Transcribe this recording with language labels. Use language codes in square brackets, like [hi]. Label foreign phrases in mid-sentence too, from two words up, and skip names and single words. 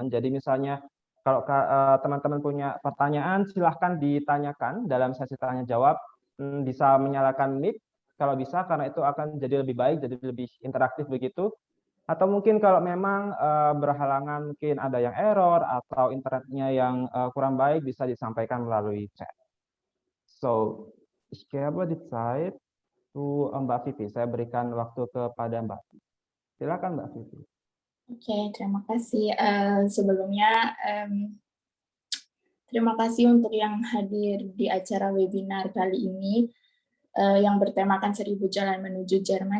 [id] Jadi misalnya kalau teman-teman punya pertanyaan silahkan ditanyakan dalam sesi tanya jawab. Bisa menyalakan mic kalau bisa karena itu akan jadi lebih baik, jadi lebih interaktif begitu. Atau mungkin kalau memang berhalangan mungkin ada yang error atau internetnya yang kurang baik bisa disampaikan melalui chat. [de] So, ich gebe die Zeit to Mbak Vivi. [id] Saya berikan waktu kepada Mbak Vivi. Silakan Mbak Vivi. Oke, terima kasih. Sebelumnya, terima kasih untuk yang hadir di acara webinar kali ini yang bertemakan 1000 Jalan Menuju Jerman.